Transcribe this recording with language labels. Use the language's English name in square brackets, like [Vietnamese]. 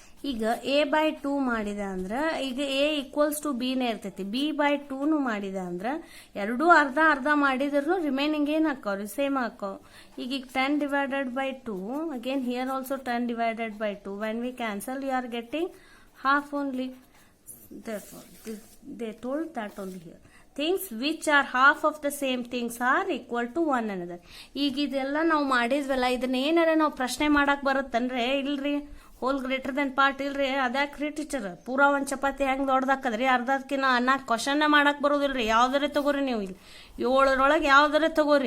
[Kannada] ಈಗ a/2 ಮಾಡಿದೆ ಅಂದ್ರೆ ಈಗ a ಈಕ್ವಲ್ಸ್ ಟು ಬಿ ನೇ ಇರ್ತೈತಿ. b/2 ಮಾಡಿದೆ ಅಂದ್ರೆ ಎರಡೂ ಅರ್ಧ ಅರ್ಧ ಮಾಡಿದ್ರು ರಿಮೈನಿಂಗ್ ಏನ್ ಹಾಕವ್ರಿ, ಸೇಮ್ ಹಾಕವ್. [English] ಈಗ 10 divided by 2, again here also 10 divided by 2. when we cancel you are getting half only. Therefore they told that only here. Things which are half of the same things are equal to one another. [Kannada] ಈಗ ಇದೆಲ್ಲ ನಾವು ಮಾಡಿದ್ವಲ್ಲ, ಇದನ್ನ ಏನಾರ ನಾವು ಪ್ರಶ್ನೆ ಮಾಡಕ್ ಬರುತ್ತನ್ರಿ? ಇಲ್ರಿ. [English] whole greater than part [Kannada] ಇಲ್ರಿ. ಅದ್ಯಾಕ್ರಿ ಟೀಚರ್, ಪೂರಾ ಒಂದ್ ಚಪಾತಿ ಹೆಂಗ್ ದೊಡ್ಡದಾಕದ್ರಿ, ಅರ್ಧಕ್ಕಿನ್ನ 4 ಕ್ವಶನ್ ಮಾಡಕ್ ಬರೋದಿಲ್ರಿ. ಯಾವ್ದಾರೆ ತಗೋರಿ ನೀವು, ಇಲ್ಲಿ 7ರೊಳಗೆ ಯಾವ್ದಾರೆ ತಗೋರಿ.